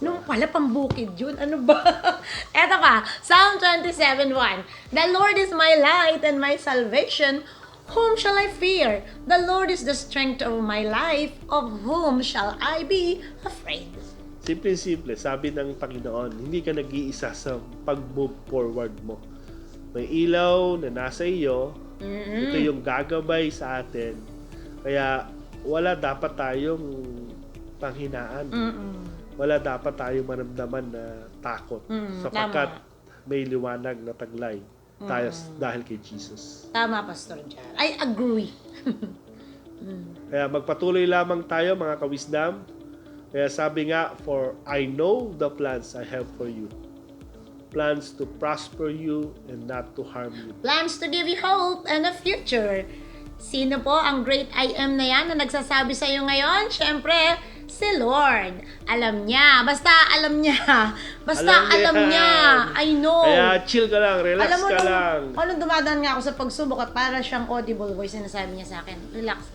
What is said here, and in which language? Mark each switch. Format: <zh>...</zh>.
<tl>Nung pala pambukid yun, ano ba? Eto pa,</tl> <en>Psalm 27:1. The Lord is my light and my salvation. Whom shall I fear? The Lord is the strength of my life. Of whom shall I be afraid?</en> <tl>Simple-simple, sabi ng Panginoon, hindi ka nag-iisa sa pag-move forward mo. May ilaw na nasa iyo, ito yung gagabay sa atin. Kaya wala dapat tayong panghinaan. Wala dapat tayong maramdaman na takot. Sapagkat may liwanag na taglay tayo dahil kay Jesus.</tl> <en>Tama, Pastor Jan. I agree.</en> <tl>Kaya magpatuloy lamang tayo mga kawisdam. Kaya sabi nga,</tl> <en>for I know the plans I have for you. Plans to prosper you and not to harm you. Plans to give you hope and a future.</en> <tl>Sino po ang great I am na yan na nagsasabi sa iyo ngayon? Siyempre, si Lord. Alam niya. Basta alam niya. Basta alam niya.</tl> <en>I know.</en> <tl>Kaya chill ka lang, relax Alam mo, ka lang. nung dumadaan nga ako sa pagsubok at para siyang audible voice na sinasabi niya sa akin, relax.</tl>